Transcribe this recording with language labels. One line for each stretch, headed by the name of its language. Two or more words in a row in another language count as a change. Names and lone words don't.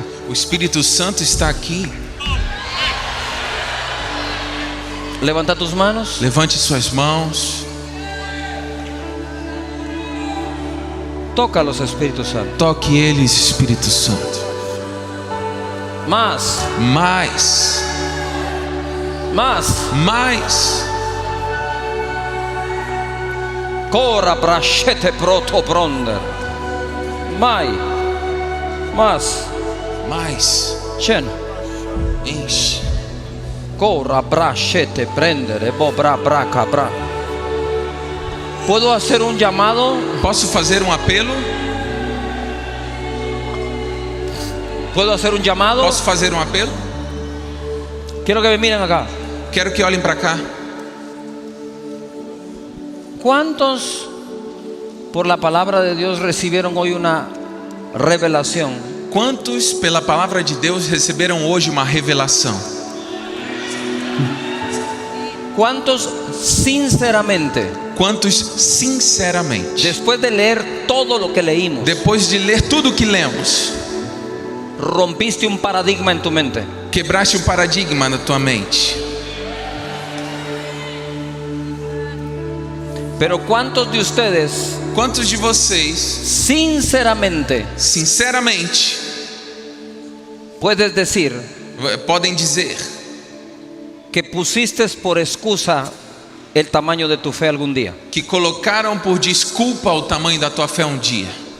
Portuguese: O Espírito Santo está aqui.
Spanish: Levanta tus manos.
Portuguese: Levante suas mãos.
Spanish: Toca los Espíritus Santos.
Portuguese: Toque eles, Espírito Santo.
Spanish: Más,
Portuguese: Mais. Cora brashete proto bronder.
Spanish: Más.
Portuguese: Enche. Cora brashete prendere bobra braca bra.
Spanish: ¿Puedo hacer un llamado?
Portuguese: Posso fazer um apelo?
Spanish: ¿Puedo hacer un llamado?
Portuguese: Posso fazer um apelo?
Spanish: Quiero que me miren acá.
Portuguese: Quero que olhem para cá.
Spanish: ¿Cuántos por la palabra de Dios recibieron hoy una revelación?
Portuguese: Quantos pela palavra de Deus receberam hoje uma revelação?
Spanish: ¿Cuántos sinceramente
Portuguese: Quantos sinceramente?
Spanish: Después de leer todo lo que leímos,
Portuguese: Depois de ler tudo o que lemos,
Spanish: rompiste un paradigma en tu mente.
Portuguese: quebraste um paradigma na tua mente.
Spanish: Pero ¿cuántos de ustedes
Portuguese: Quantos de vocês,
Spanish: sinceramente
Portuguese: sinceramente,
Spanish: puedes decir
Portuguese: podem dizer
Spanish: que pusiste por excusa el tamaño de tu fe algún día?
Portuguese: que colocaram por desculpa o tamanho da tua fé um dia?